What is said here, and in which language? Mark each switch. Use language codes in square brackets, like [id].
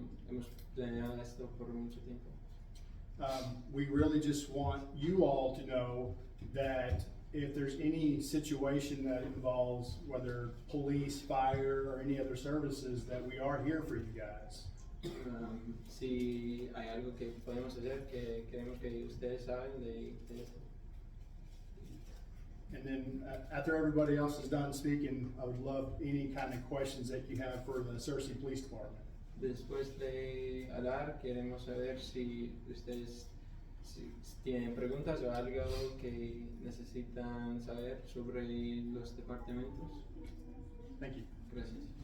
[es] Hemos planeado esto por mucho tiempo. [en] We really just want you all to know that if there's any situation that involves whether police, fire, or any other services, that we are here for you guys. [es] Si hay algo que podemos hacer, que queremos que ustedes saben de esto. [en] And then after everybody else is done speaking, I would love any kind of questions that you have for the Searcy Police Department. [es] Después de hablar, queremos saber si ustedes tienen preguntas o algo que necesitan saber sobre los departamentos. [en] Thank you. [es] Gracias.